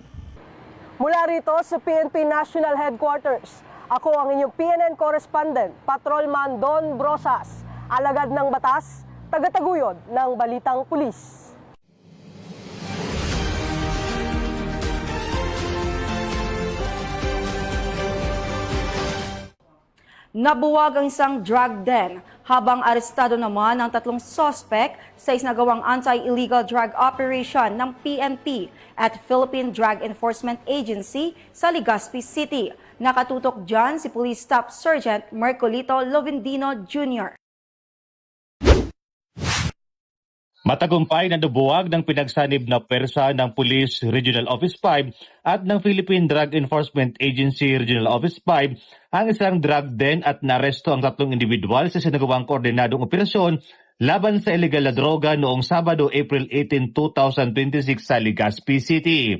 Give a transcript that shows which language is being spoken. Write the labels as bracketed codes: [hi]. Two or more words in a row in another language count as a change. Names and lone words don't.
[tl] Mula rito sa PNP National Headquarters, ako ang inyong PNN correspondent, Patrolman Don Brosas, alagad ng batas, tagataguyod ng Balitang Pulis. Nabuwag ang isang drug den habang arestado naman ang 3 suspect sa isinagawang [en] anti-illegal drug operation [tl] ng PNP at Philippine Drug Enforcement Agency sa Legazpi City. Nakatutok dyan si Police Staff Sergeant Mercolito Lovendino Jr. Matagumpay na nabuwag ng pinagsanib na pwersa ng Police Regional Office 5 at ng Philippine Drug Enforcement Agency Regional Office 5 ang isang drug den at naresto ang 3 individual sa sinagawang koordinadong operasyon laban sa illegal na droga noong Sabado, April 18, 2026 sa Legazpi City.